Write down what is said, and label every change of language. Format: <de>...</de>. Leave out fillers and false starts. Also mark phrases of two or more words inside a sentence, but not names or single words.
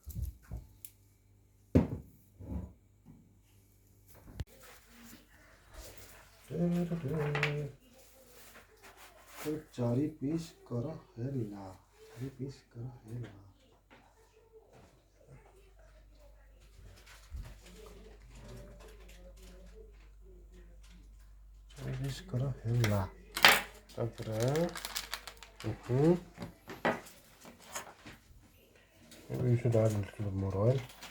<or>ଚାରି ପିସ୍ କର ହେଲା 4 ପିସ୍ କର ହେଲା କର ହେଲା ତାପରେ</or> <en>we should add a little bit more oil</en>